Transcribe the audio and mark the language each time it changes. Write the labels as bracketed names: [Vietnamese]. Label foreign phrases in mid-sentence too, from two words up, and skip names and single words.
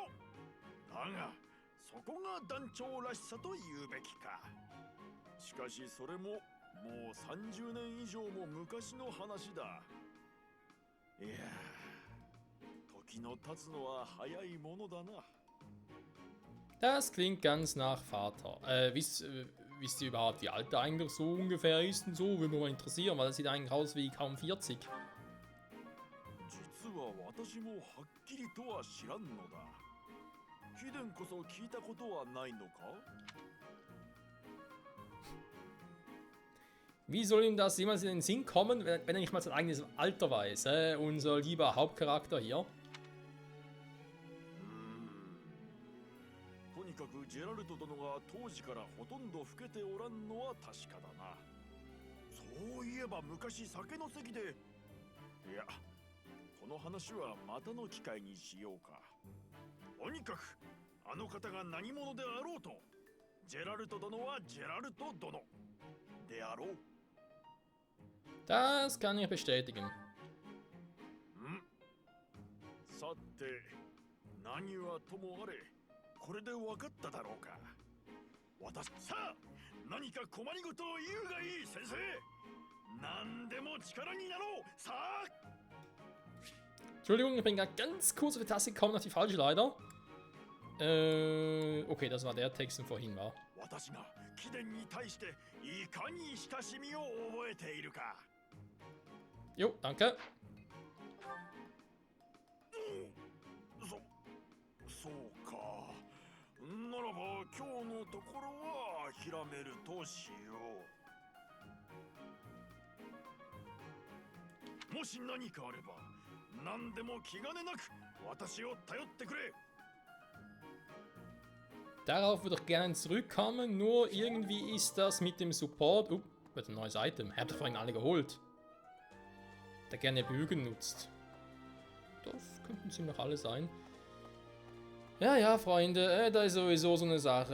[Japanese] だがそこが団長らしさと言うべきか。しかしそれももう30年以上も昔の話だ。いやー、時の経つのは早いものだな。 [German] Das klingt ganz nach Vater. wisst ihr überhaupt, wie alt er eigentlich so ungefähr ist und so? Würde mich mal interessieren, weil er sieht eigentlich aus wie kaum 40. [Japanese] 実は私もはっきりとは知らんのだ。貴殿こそ聞いたことはないのか？ [German] Wie soll ihm das jemals in den Sinn kommen, wenn er nicht mal sein eigenes Alter weiß? Unser lieber Hauptcharakter hier. [Japanese] とにかくジェラルト殿が当時からほとんど老けておらんのは確かだな。そういえば昔酒の席で、いや、この話はまたの機会にしようか。とにかくあの方が何者であろうと、ジェラルト殿はジェラルト殿であろう。 [German] Das kann ich bestätigen. [Japanese] さて、何はともあれ、これで分かっただろうか。私さあ、何か困りごとを言うがいい、先生。何でも力になろう。さあ。 [German] Entschuldigung, ich bin gerade ganz kurz auf die Taste gekommen, auf die falsche leider. Okay, das war der Text, der vorhin war. [Japanese] 私が貴殿に対していかに親しみを覚えているか。 [German] Jo, danke. [Japanese] そうか。ならば今日のところは諦めるとしよう。もし何かあれば、何でも気兼ねなく私を頼ってくれ。 [German] Darauf würde ich gerne zurückkommen, nur irgendwie ist das mit dem Support... wird ein neues Item. Ich habe doch vorhin alle geholt. Der gerne Bögen nutzt. Das könnten ziemlich alle sein. Ja, Freunde, da ist sowieso so eine Sache.